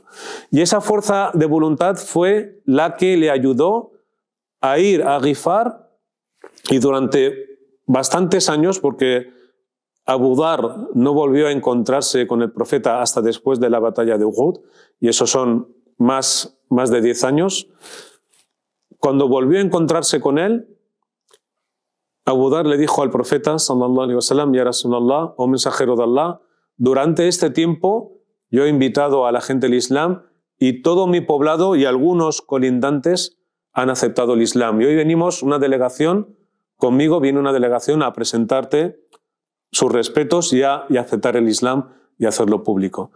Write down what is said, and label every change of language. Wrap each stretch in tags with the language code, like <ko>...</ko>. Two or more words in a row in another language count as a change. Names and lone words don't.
<es>Y esa fuerza de voluntad fue la que le ayudó a ir a Ghifar, y durante bastantes años, porque Abu Dhar no volvió a encontrarse con el profeta hasta después de la batalla de Uhud, y eso son más de 10 años. Cuando volvió a encontrarse con él, Abu Dhar le dijo al profeta,</es> <ar>صلى الله عليه وسلم، يا رسول الله,</ar> <es>oh mensajero de Allah, durante este tiempo yo he invitado a la gente al Islam y todo mi poblado y algunos colindantes han aceptado el Islam. Y hoy venimos conmigo viene una delegación a presentarte sus respetos y a aceptar el Islam y hacerlo público.</es>